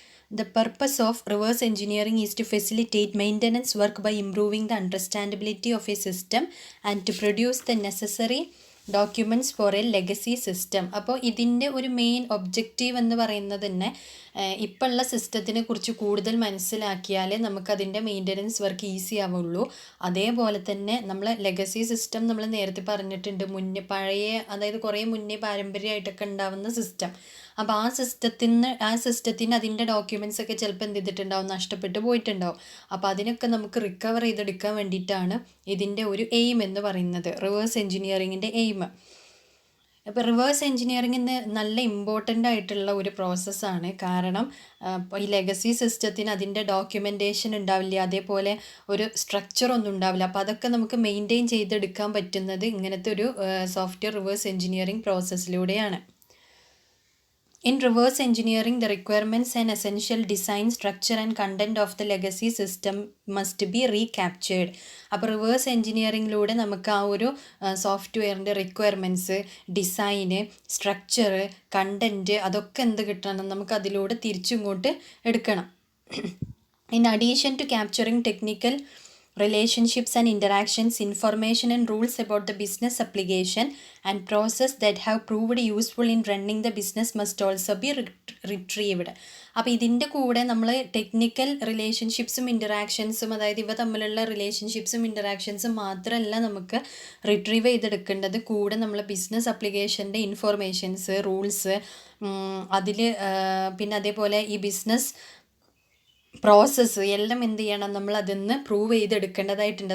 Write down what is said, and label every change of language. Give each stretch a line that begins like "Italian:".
English: The purpose of reverse engineering is to facilitate maintenance work by improving the understandability of a system and to produce the necessary documents for a legacy system.
Malayalam: അപ്പോൾ ഇതിൻ്റെ ഒരു main objective എന്ന് പറയുന്നത് തന്നെ ഇപ്പോൾ ഉള്ള സിസ്റ്റത്തിനെ കുറിച്ച് കൂടുതൽ മനസ്സിലാക്കിയാലേ നമുക്കതിൻ്റെ മെയിൻ്റനൻസ് വർക്ക് ഈസി ആവുള്ളൂ. അതേപോലെ തന്നെ നമ്മൾ ലെഗസി സിസ്റ്റം നമ്മൾ നേരത്തെ പറഞ്ഞിട്ടുണ്ട്, മുന്നേ പഴയ, അതായത് കുറേ മുന്നേ പാരമ്പര്യമായിട്ടൊക്കെ ഉണ്ടാവുന്ന സിസ്റ്റം. അപ്പോൾ ആ സിസ്റ്റത്തിന് അതിൻ്റെ ഡോക്യുമെൻറ്റ്സ് ഒക്കെ ചിലപ്പോൾ എന്ത് ചെയ്തിട്ടുണ്ടാവും, നഷ്ടപ്പെട്ടു പോയിട്ടുണ്ടാവും. അപ്പോൾ അതിനൊക്കെ നമുക്ക് റിക്കവർ ചെയ്തെടുക്കാൻ വേണ്ടിയിട്ടാണ് ഇതിൻ്റെ ഒരു എയിം എന്ന് പറയുന്നത്, റിവേഴ്സ് എഞ്ചിനീയറിങ്ങിൻ്റെ എയിം. അപ്പോൾ റിവേഴ്സ് എഞ്ചിനീയറിങ്ങിന് നല്ല ഇമ്പോർട്ടൻ്റ് ആയിട്ടുള്ള ഒരു പ്രോസസ്സാണ്. കാരണം ഈ ലെഗസി സിസ്റ്റത്തിന് അതിൻ്റെ ഡോക്യുമെൻറ്റേഷൻ ഉണ്ടാവില്ല, അതേപോലെ ഒരു സ്ട്രക്ചറൊന്നും ഉണ്ടാവില്ല. അപ്പോൾ അതൊക്കെ നമുക്ക് മെയിൻറ്റെയിൻ ചെയ്തെടുക്കാൻ പറ്റുന്നത് ഇങ്ങനത്തെ ഒരു software reverse engineering പ്രോസസ്സിലൂടെയാണ്.
English: In reverse engineering, the requirements and essential design, structure and content of the legacy system must be recaptured.
Malayalam: അപ്പോൾ റിവേഴ്സ് എഞ്ചിനീയറിങ്ങിലൂടെ നമുക്ക് ആ ഒരു സോഫ്റ്റ്വെയറിൻ്റെ റിക്വയർമെൻറ്റ്സ്, ഡിസൈന്, സ്ട്രക്ചർ, കണ്ടൻറ്റ് അതൊക്കെ എന്ത് കിട്ടണം, നമുക്ക് അതിലൂടെ തിരിച്ചിങ്ങോട്ട് എടുക്കണം.
English: In addition to capturing technical relationships and interactions, information and rules about the business application and process that have proved useful in running the business must also be retrieved.
Malayalam: അപ്പോൾ ഇതിൻ്റെ കൂടെ നമ്മൾ ടെക്നിക്കൽ റിലേഷൻഷിപ്സും ഇൻറ്ററാക്ഷൻസും, അതായത് ഇവ തമ്മിലുള്ള റിലേഷൻഷിപ്സും ഇൻറ്ററാക്ഷൻസും മാത്രമല്ല നമുക്ക് റിട്രീവ് ചെയ്തെടുക്കേണ്ടത്, കൂടെ നമ്മൾ ബിസിനസ് അപ്ലിക്കേഷൻ്റെ ഇൻഫോർമേഷൻസ്, റൂൾസ്, അതിൽ പിന്നെ അതേപോലെ ഈ ബിസിനസ് പ്രോസസ്സ് എല്ലാം എന്ത് ചെയ്യണം, നമ്മൾ അതിന്ന് പ്രൂവ് ചെയ്തെടുക്കേണ്ടതായിട്ടുണ്ട്.